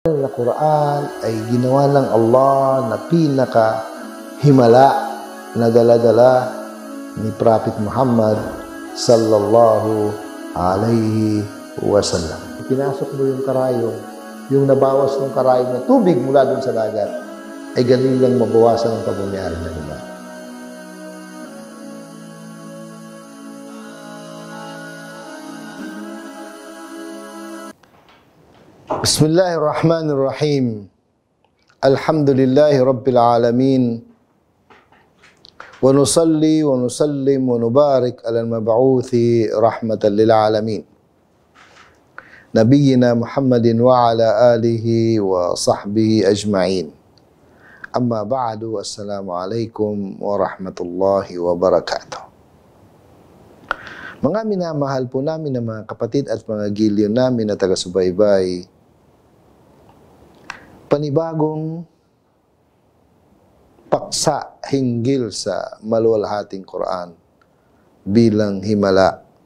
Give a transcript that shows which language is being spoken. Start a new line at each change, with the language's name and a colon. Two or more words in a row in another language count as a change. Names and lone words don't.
Filipino: Na Quran ay ginawa ng Allah na pinaka-himala na dala-dala ni Prophet Muhammad
Arabic: صلى الله عليه وسلم.
Filipino: Pinasok mo yung karayong, yung nabawas ng karayong na tubig mula dun sa dagat, ay ganun lang mabawasan ang pagmamayari ng iba.
Arabic: بسم الله الرحمن الرحيم. الحمد لله رب العالمين. ونصلي ونسلم ونبارك على المبعوث رحمة للعالمين. نبينا محمد وعلى آله وصحبه أجمعين. أما بعد، السلام عليكم ورحمة الله وبركاته.
Filipino: Mga minamahal po namin na mga kapatid at mga giliw namin na taga-subaybay, panibagong paksa hinggil sa maluwalhating Quran bilang himala.